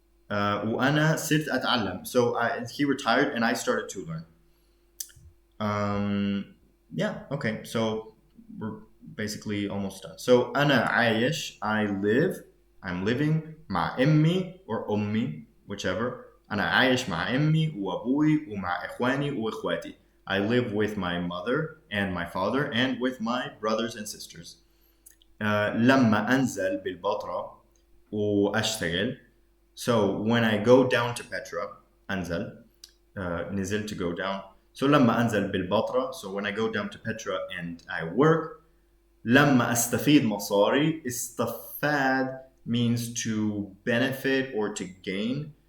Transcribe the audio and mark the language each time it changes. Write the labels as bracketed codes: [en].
[ar] وأنا صرت أتعلم. [en] So he retired and I started to learn. Yeah, okay, so we're basically almost done. So [ar] أنا عايش, [en] I live, I'm living, [ar] مع أمي [en] or [ar] أمي, [en] whichever. [ar] أنا عايش مع أمي وأبوي ومع إخواني وإخواتي. [en] I live with my mother and my father and with my brothers and sisters. [ar] لما أنزل بالبتراء وأشتغل. [en] So when I go down to Petra, [ar] أنزل, نزل [en] to go down. So [ar] لما أنزل بالبتراء, [en] so when I go down to Petra and I work. [ar] لما أستفيد مصاري, استفاد [en] means to benefit or to gain.